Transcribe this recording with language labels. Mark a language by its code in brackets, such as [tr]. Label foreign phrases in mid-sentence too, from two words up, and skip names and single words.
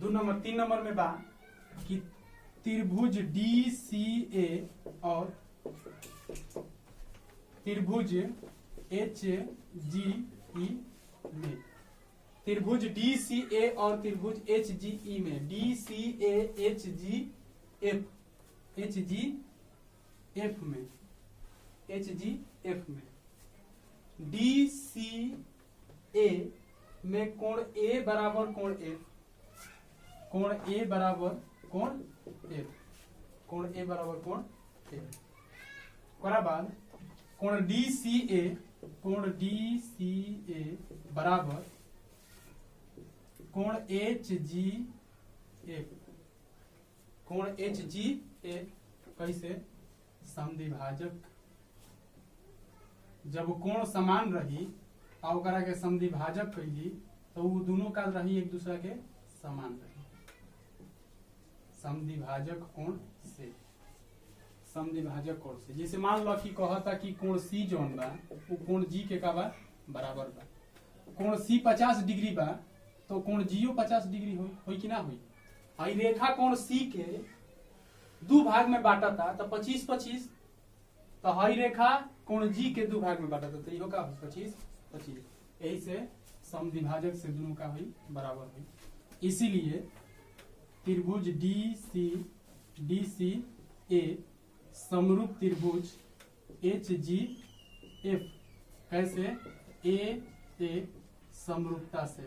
[bho] 2 नंबर 3 नंबर में बा कि त्रिभुज डी सी ए और त्रिभुज एच जी ई में, त्रिभुज डी सी ए और त्रिभुज एच जी ई में डी सी ए एच जी एफ में डी सी ए में कोण ए बराबर कोण एफ, कोण ए बराबर कोण एफ, कोण ए बराबर कोण एफ। ओकरा बाद कोण डी सी ए बराबर कोण एच जी एफ, कोण एच जी एफ। कैसे? समद्विभाजक जब कोण समान रही और ओकरा के समद्विभाजक कैली तो वो दोनों का रही एक दूसरे के समान रही। समद्विभाजक कोण से, समद्विभाजक कोण से जैसे मान लो कि कहता कि कोण सी जौन बा वो कोण जी के का बा बराबर बा। कोण सी 50 डिग्री बा तो कोण जीओ 50 डिग्री होई कि ना होई। आई रेखा कोण सी के 2 भाग में बांटा था तो 25-25 तो हई रेखा कोण जी के दो भाग में बांटा तो इहो का 25 25। यही से समद्विभाजक से दोनों का हुई बराबर हुई। इसीलिए त्रिभुज डी सी ए समरूप त्रिभुज एच जी एफ कैसे ए समरूपता से।